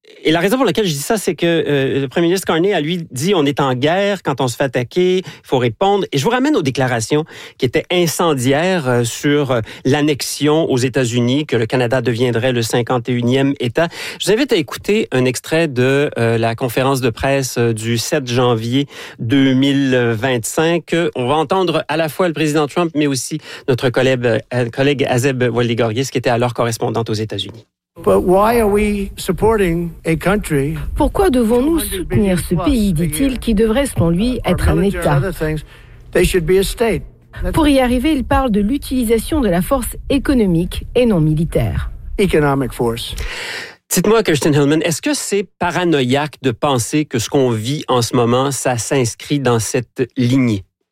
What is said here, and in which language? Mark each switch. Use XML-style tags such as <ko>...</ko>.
<fr>Et la raison pour laquelle je dis ça, c'est que le premier ministre Carney a lui dit « On est en guerre quand on se fait attaquer, il faut répondre. » Et je vous ramène aux déclarations qui étaient incendiaires sur l'annexion aux États-Unis, que le Canada deviendrait le 51e État. Je vous invite à écouter un extrait de la conférence de presse du 7 janvier 2025. On va entendre à la fois le président Trump, mais aussi notre collègue Azeb Waligorgis, qui était alors correspondante aux États-Unis.</fr> <en>But why are we supporting a country?</en> <fr>Pourquoi devons-nous soutenir ce pays, dit-il, qui devrait, selon lui, être un État?</fr> <en>They should be a state.</en> <fr>Pour y arriver, il parle de l'utilisation de la force économique et non militaire.</fr> <en>Economic force.</en> <fr>Dites-moi, Kirsten Hillman, est-ce que c'est paranoïaque de penser que ce qu'on vit en ce moment, ça s'inscrit dans cette lignée?</fr>